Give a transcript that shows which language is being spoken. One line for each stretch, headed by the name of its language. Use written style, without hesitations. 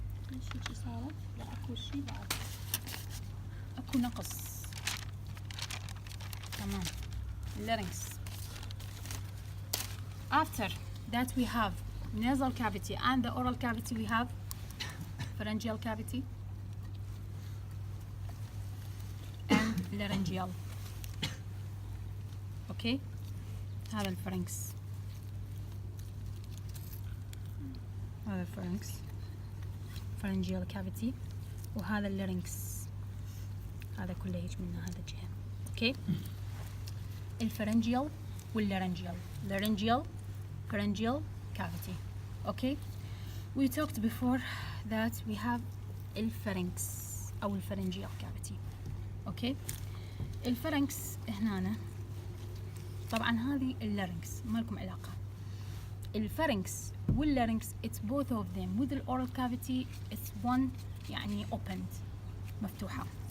Arabic: ليش هيجي صارت؟ لا اكو شي بعد. اكو نقص. تمام.
English: larynx. After that we have nasal cavity and the oral cavity we have pharyngeal cavity and laryngeal.
Arabic: اوكي هذا الفرنكس، هذا الفرنكس pharyngeal cavity، وهذا اللارynx، هذا كله يجي من هذا الجهة. اوكي الفرنجيال واللارنجيال،
English: laryngeal pharyngeal cavity. Okay, we talked before that we have
Arabic: الفرنكس أو الفرنجيال
English: cavity.
Arabic: Okay, الفرنكس هنا طبعا هذه اللارنكس ما لكم علاقة. الفرنكس واللارنكس
English: it's both of them with the oral cavity it's one
Arabic: يعني
English: opened
Arabic: مفتوحة.